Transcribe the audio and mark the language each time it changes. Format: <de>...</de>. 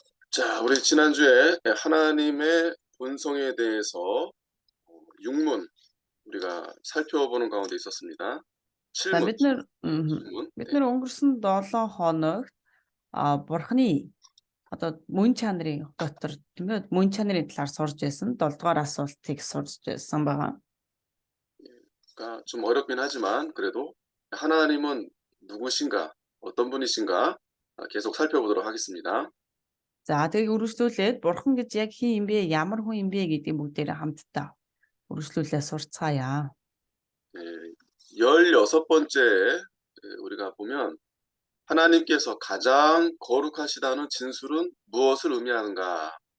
<ko>자, 우리 지난주에 하나님의 본성에 대해서 육문 우리가 살펴보는 가운데 있었습니다. За 칠문,</ko> <mn>бид нэр</mn> <ko>칠문.</ko> <mn>бид 네. нэр өнгөрсөн 7 хоногт бурхны одоо мөн чанарын дотор тийм ээ мөн чанарын талаар сурж байсан 7 дугаар асуултыг сурж байсан байгаа.</mn> <ko>그러니까 좀 어렵긴 하지만 그래도 하나님은 누구신가, 어떤 분이신가 계속 살펴보도록 하겠습니다.</ko> <mn>За тэгээд үргэлжлүүлээд бурхан гэж яг хин юм бэ, ямар хүн юм бэ гэдгийг бүгдээрээ хамтдаа үргэлжлүүлээ сурцгаая.</mn> <ko>네, 16번째 우리가 보면 하나님께서 가장 거룩하시다는 진술은 무엇을 의미하는가?</ko>